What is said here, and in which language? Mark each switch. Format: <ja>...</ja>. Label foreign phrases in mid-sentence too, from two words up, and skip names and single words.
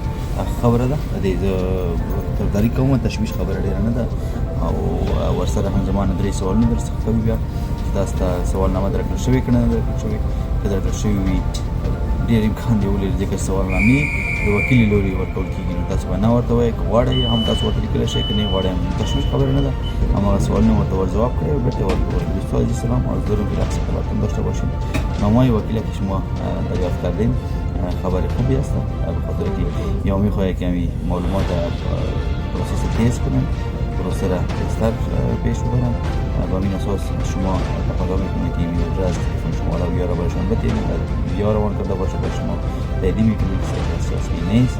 <ps>خبره ده د دې زه طرفداري کوم، تشویش خبره ډېره نه ده او ورسره هم زما نه 3 سوالونه درڅخه کوي بیا چې تاسو ته سوالنامه درکړل شوې که نه درکړل شوې. که درکړل شوې وي ډېر امکان دی ولري ځکه سوالنامې د وکیل له لوري ورکول کېږي نو تاسو به نه ورته وایئ. که غواړئ هم تاسو ورته لیکلی شئ، که نه یې غواړئ هم تشویش خبره نه ده. هماغه سوالونه ورته ورجواب کړئ و بهت ورکړئ.</ps> <fa>دوستو عزیز سلام، عرض دارم که عکس خدمتتون داشته باشیم. نامه‌های وکیلی که شما دریافت کردین خبر خوبی است، به خاطر که یا می‌خواهید که همین معلومات پروسس تیز کنن، پروسه را تیزتر پیش ببرن. با این اساس شما تقاضا میکنید که ایمیل ادرس تلفن شما را یا را برایشان بدید یا روان کرده باشه به شما تایید میکنید که سیاسی نیست.</fa>